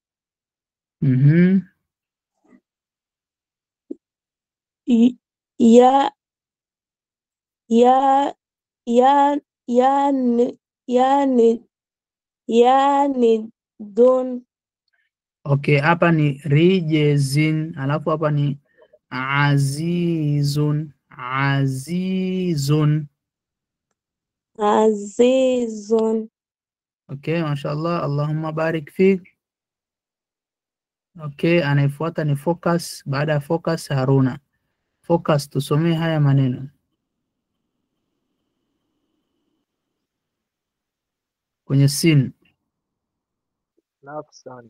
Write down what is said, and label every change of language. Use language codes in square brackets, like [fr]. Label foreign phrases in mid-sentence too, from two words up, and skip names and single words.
[sw] Don. Okay, hapa ni rijezin, alafu hapa ni azizun. Azizun. Okay, mashallah, [ar] اللهم بارك فيك. [sw] Okay, anayefuata ni Focus. Baada ya Focus, Haruna. Focus, tusomee haya maneno. Kwenye sin. Nafsan.